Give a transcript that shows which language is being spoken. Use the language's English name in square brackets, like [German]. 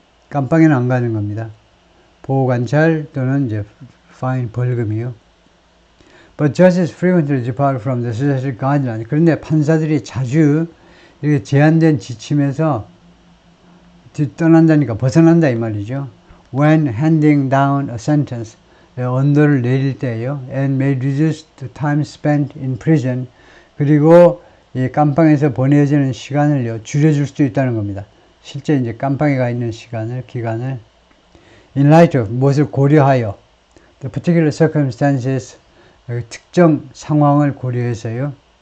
[Korean] 깜빵에는 안 가는 겁니다. 보호관찰 또는 이제 fine, 벌금이요. [English] But judges frequently depart from the suggested guidelines. [Korean] 그런데 판사들이 자주 이렇게 제한된 지침에서 떠난다니까, 벗어난다 이 말이죠. [English] When handing down a sentence, [Korean] 언도를 내릴 때요. [English] And may reduce the time spent in prison. [Korean] 그리고 이 깜빵에서 보내지는 시간을요, 줄여줄 수도 있다는 겁니다. 실제 이제 깜빵에 가 있는 기간을 [English] in light of, [Korean] 무엇을 고려하여, [English] the particular circumstances, [Korean] 특정 상황을 고려해서요.